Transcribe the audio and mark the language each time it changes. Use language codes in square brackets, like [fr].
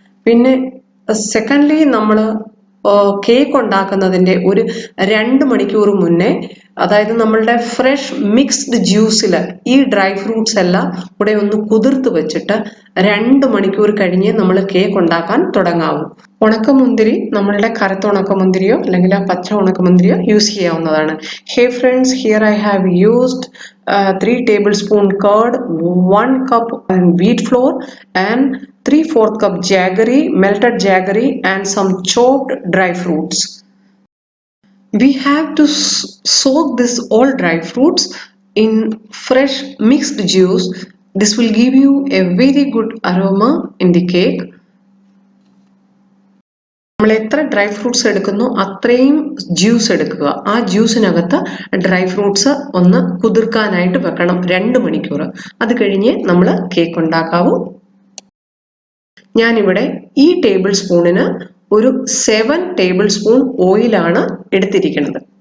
[ml] പിന്നെ സെക്കൻഡ്ലി നമ്മൾ കേക്ക് ഉണ്ടാക്കുന്നതിൻ്റെ ഒരു 2 മണിക്കൂർ മുന്നേ, അതായത് നമ്മളുടെ ഫ്രഷ് മിക്സ്ഡ് ജ്യൂസിൽ ഈ ഡ്രൈ ഫ്രൂട്ട്സ് എല്ലാം കൂടെ ഒന്ന് കുതിർത്ത് വെച്ചിട്ട് 2 മണിക്കൂർ കഴിഞ്ഞ് നമ്മൾ കേക്ക് ഉണ്ടാക്കാൻ തുടങ്ങാവൂ. ഉണക്കമുന്തിരി നമ്മളുടെ കറുത്ത ഉണക്കമുന്തിരിയോ അല്ലെങ്കിൽ ആ പച്ച ഉണക്കമുന്തിരിയോ യൂസ് ചെയ്യാവുന്നതാണ്. [en] Hey friends, here I have used 3 tablespoon curd, 1 cup wheat flour and 3/4 cup jaggery, melted jaggery and some chopped dry fruits. We have to soak this all dry fruits in fresh mixed juice. This will give you a very good aroma in the cake. [ml] നമ്മൾ എത്ര dry fruits എടുക്കുന്നു അത്രയും juice എടുക്കുക. ആ ജ്യൂസിനകത്ത് dry fruits ഒന്ന് കുതിർക്കാനായിട്ട് വെക്കണം 2 മണിക്കൂർ. അത് കഴിഞ്ഞ് നമ്മൾ കേക്ക് ഉണ്ടാക്കാവൂ. ഞാനിവിടെ ഈ ടേബിൾ സ്പൂണിന് ഒരു 7 ടേബിൾ സ്പൂൺ ഓയിലാണ് എടുത്തിരിക്കുന്നത്.